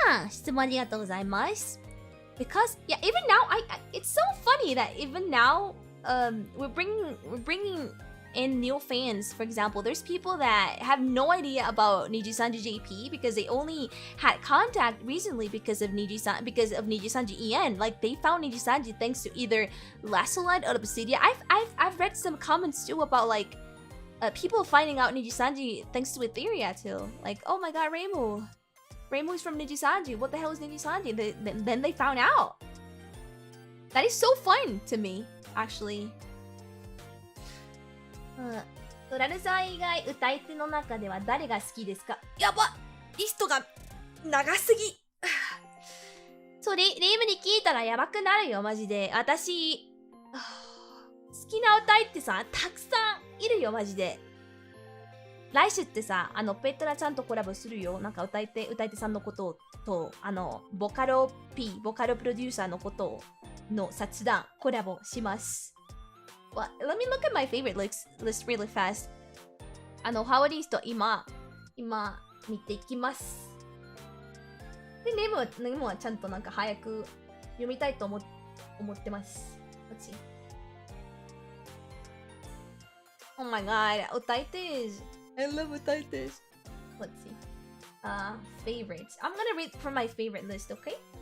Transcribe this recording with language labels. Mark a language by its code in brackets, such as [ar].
[ja] 質問ありがとうございます。 [en] Because yeah, even now, it's so funny that even now, we're bringing in new fans. For example, there's people that have no idea about Nijisanji JP because they only had contact recently because of Nijisanji En. Like they found Nijisanji thanks to either Lasolite or Obsidia. I've read some comments too about like people finding out Nijisanji thanks to Ethyria too. Like, oh my god, Reimu is from Nijisanji. What the hell is Nijisanji? Then they found out. That is so fun to me, actually. [ja] トラルさん以外歌い手の中では誰が好きですか？やば！リストが長すぎ。それ、レイムに聞いたらやばくなるよ、マジで。私、好きな歌い手さ、たくさんいるよ、マジで。来週ってさ、ペトラちゃんとコラボするよ。なんか歌い手さんのことと、ボカロプロデューサーのことの雑談、コラボします。 [en] Well, let me look at my favorite list really fast. [ja] ファボリスト今見ていきます。で、ネムはちゃんとなんか早く読みたいと思ってます。 [en] Let's see. Oh my god, 歌い手 I love 歌い手 Let's see. Favorites. I'm gonna read from my favorite list, okay?